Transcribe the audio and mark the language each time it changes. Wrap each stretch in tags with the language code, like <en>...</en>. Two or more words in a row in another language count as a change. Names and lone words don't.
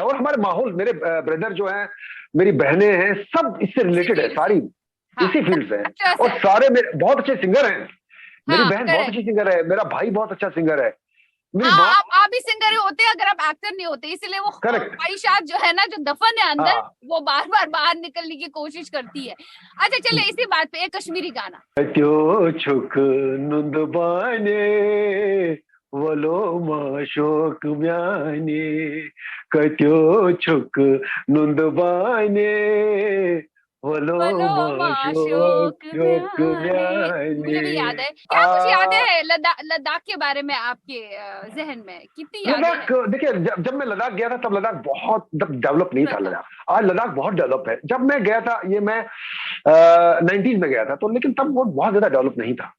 <hi>और हमारे माहौल, मेरे ब्रदर जो हैं, मेरी बहनें हैं, सब इससे रिलेटेड है, सारी इसी फील्ड से हैं, और सारे मेरे बहुत अच्छे सिंगर हैं। मेरी बहन बहुत अच्छी सिंगर है, मेरा भाई बहुत अच्छा सिंगर है, मेरी माँ आप भी सिंगर ही होते अगर आप एक्टर नहीं होते, इसलिए वो Correct. ख्वाहिशात जो है ना, जो दफन है अंदर, हाँ। वो बार बार बाहर निकलने की कोशिश करती है। अच्छा चलिए इसी बात पे एक कश्मीरी गाना।</hi> <ks>त्यो छुक नुंदबाने वलो माशोक म्याने कत्यो छुक नुंदबाने वलो</ks> <hi>बोलो माशोक</hi> <ks>माशोक म्याने।</ks> <hi>मुझे भी याद है। क्या कुछ याद है लद्दाख के बारे में आपके जहन में, कितनी यादें लद्दाख हैं? देखिए, जब मैं लद्दाख गया था तब लद्दाख बहुत डेवलप नहीं था लद्दाख। आज लद्दाख बहुत डेवलप है। जब मैं गया था, ये मैं 19 में गया था, तो लेकिन तब वो बहुत ज्यादा डेवलप नहीं था।</hi>